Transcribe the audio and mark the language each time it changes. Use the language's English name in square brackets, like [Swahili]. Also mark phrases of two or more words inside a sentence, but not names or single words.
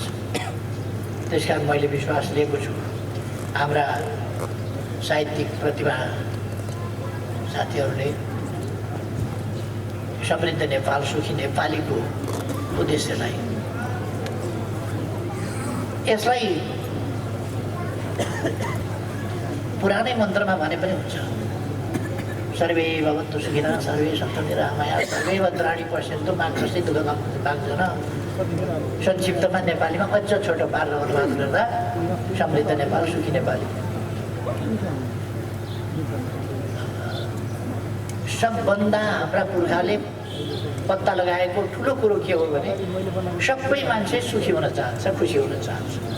[Nepali] त्यस कारण मैले विश्वास लिएको छु हाम्रा साहित्यिक प्रतिभा साथीहरूले समृद्ध नेपाल, सुखी नेपालीको उद्देश्यलाई, यसलाई पुरानै मन्त्रमा भने पनि हुन्छ, [Sanskrit] सर्वे भवन्तु सुखिनः, सर्वे सन्तु निरामयाः, सर्वे भद्राणि पश्यन्तु मा कश्चित् दुःखभाग् भाग्दैन। [Nepali] संक्षिप्तमा नेपालीमा अझ छोटो पारेर अनुवाद गर्दा समृद्ध नेपाल, सुखी नेपाली। सबभन्दा हाम्रा पुर्खाले पत्ता लगाएको ठुलो कुरो के हो भने सबै मान्छे सुखी हुन चाहन्छ, खुसी हुन चाहन्छ।